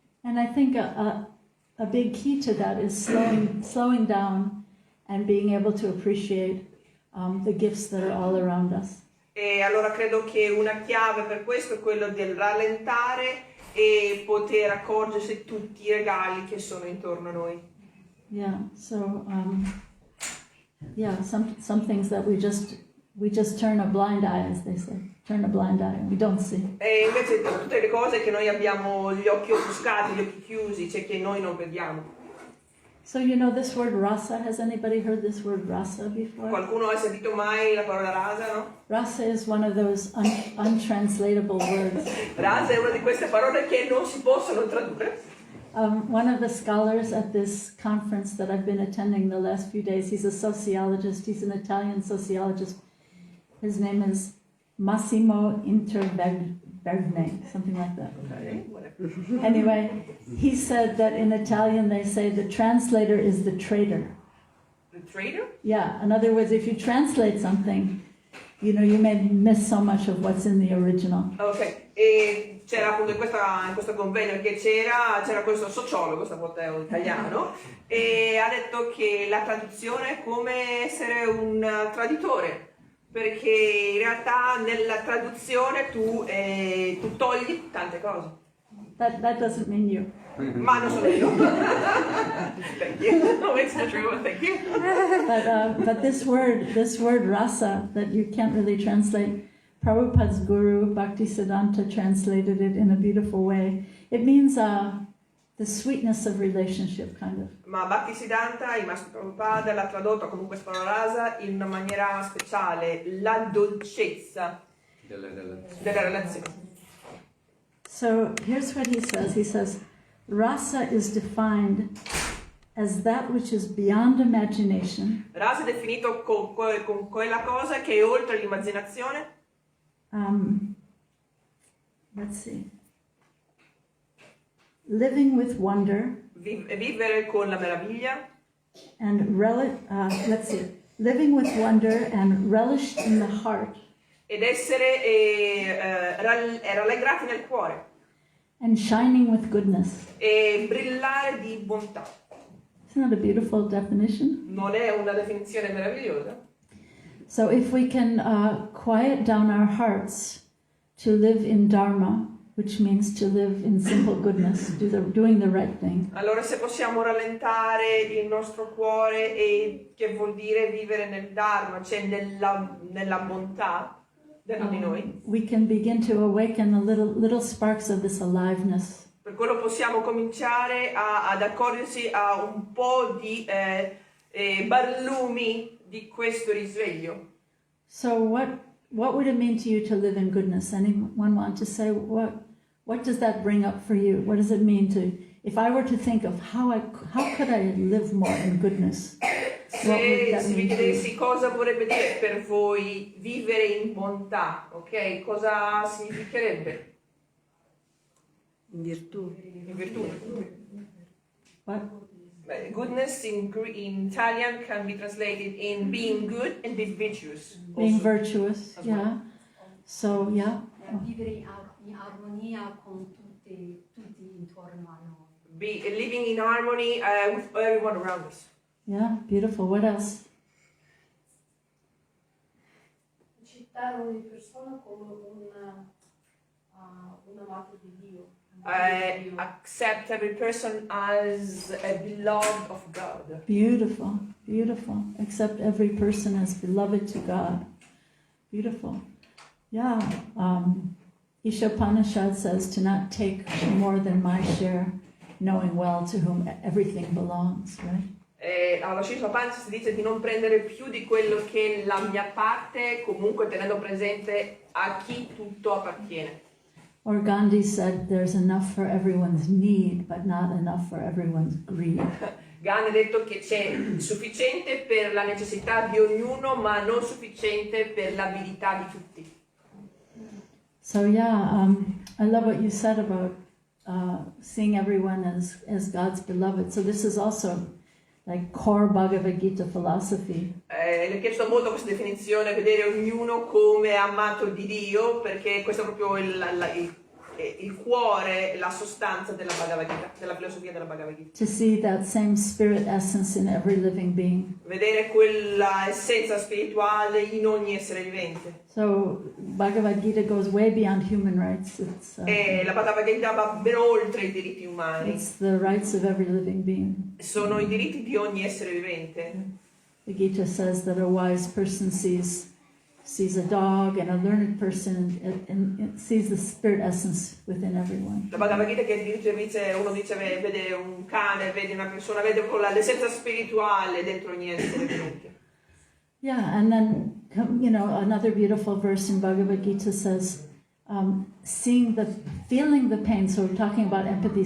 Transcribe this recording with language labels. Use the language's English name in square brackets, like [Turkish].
[English] And I think a big key to that is slowing down and being able to appreciate the gifts that are all around us. [Italian] E allora credo che una chiave per questo è quello del rallentare e poter accorgersi tutti i regali che sono intorno a noi. [English] Yeah, so some things that we just turn a blind eye, as they say, turn a blind eye, and we don't see. [Italian] E invece tutte le cose che noi abbiamo gli occhi offuscati, gli occhi chiusi, cioè che noi non vediamo. [English] So you know this word rasa, has anybody heard this word rasa before? [Italian] Qualcuno ha sentito mai la parola rasa, no? [English] Rasa is one of those untranslatable words. [Italian] Rasa è una di queste parole che non si possono tradurre. [English] One of the scholars at this conference that I've been attending the last few days, he's a sociologist, he's an Italian sociologist. His name is Massimo Intervergne, something like that. Okay, Anyway, he said that in Italian they say the translator is the traitor. The trader? Yeah, in other words, if you translate something, you may miss so much of what's in the original. [Italian] Ok, e c'era appunto in questo convegno che c'era questo sociologo, stavolta è un italiano, e ha detto che la traduzione è come essere un traditore, perché in realtà nella traduzione tu togli tante cose. [English] That doesn't mean you. [Italian] Ma non sono io. [English] Thank you. No, it's the true one. Thank you. But this word rasa that you can't really translate, Prabhupada's guru Bhaktisiddhanta translated it in a beautiful way. It means the sweetness of relationship, kind of. [Italian] Ma Bhaktisiddhanta, il maestro Prabhupada, l'ha tradotto con questa parola rasa in una maniera speciale, la dolcezza della relazione. [English] So here's what he says. He says, rasa is defined as that which is beyond imagination. [Italian] Rasa è definito con quella cosa che è oltre l'immaginazione. [English] Let's see. Living with wonder. [Italian] Vivere con la meraviglia. [English] And let's see. Living with wonder and relished in the heart. [Italian] Ed essere rallegrati nel cuore. [English] And shining with goodness. [Italian] E brillare di bontà. [English] Isn't that a beautiful definition? [Italian] Non è una definizione meravigliosa? [English] So if we can quiet down our hearts to live in Dharma, which means to live in simple goodness, doing the right thing. [Italian] Allora se possiamo rallentare il nostro cuore, e che vuol dire vivere nel Dharma, cioè nella bontà dentro di noi. [English] We can begin to awaken the little sparks of this aliveness. [Italian] Per quello possiamo cominciare ad accorgersi a un po' di barlumi di questo risveglio. [English] So what would it mean to you to live in goodness? Anyone want to say what does that bring up for you? What does it mean to, if I were to think of how could I live more in goodness? [Italian] Se vi chiedessi cosa vorrebbe dire per voi vivere in bontà, ok? Cosa significherebbe? In virtù. In virtù. [English] What? Goodness in Italian can be translated in being good and be virtuous. Being also. virtuous, yeah. So, yeah. [Italian] Vivere in armonia con tutti intorno a noi. [English] Living in harmony with everyone around us. Yeah, beautiful. What else? [Italian] Accettare ogni persona come un amato di Dio. [English] Accept every person as a beloved of God. Beautiful, beautiful. Accept every person as beloved to God. Beautiful. Yeah. Ishopanishad says to not take more than my share, knowing well to whom everything belongs, right? [Italian] Alla Shisha Pancha si dice di non prendere più di quello che è la mia parte, comunque tenendo presente a chi tutto appartiene. [English] Or Gandhi said there's enough for everyone's need, but not enough for everyone's greed. [Italian] Gandhi ha detto che c'è sufficiente per la necessità di ognuno, ma non sufficiente per l'abilità di tutti. [English] So yeah, I love what you said about seeing everyone as God's beloved. So this is also like core Bhagavad Gita philosophy. [Italian] Le è piaciuta molto questa definizione, vedere ognuno come amato di Dio, perché questo è proprio il cuore, la sostanza della Bhagavad Gita, della filosofia della Bhagavad Gita. [English] To see that same spirit essence in every living being. [Italian] Vedere quella essenza spirituale in ogni essere vivente. [English] So Bhagavad Gita goes way beyond human rights. It's, [Italian] La Bhagavad Gita va ben oltre i diritti umani. [English] it's the rights of every living being. [Italian] Sono i diritti di ogni essere vivente. [English] The Gita says that a wise person sees a dog, and a learned person and sees the spirit essence within everyone. [Italian] La Bhagavad Gita che uno dice vede un cane, vede una persona, vede proprio l'essenza spirituale dentro ogni essere vivente. [English] Yeah, and then, another beautiful verse in Bhagavad Gita says, feeling the pain. So we're talking about empathy.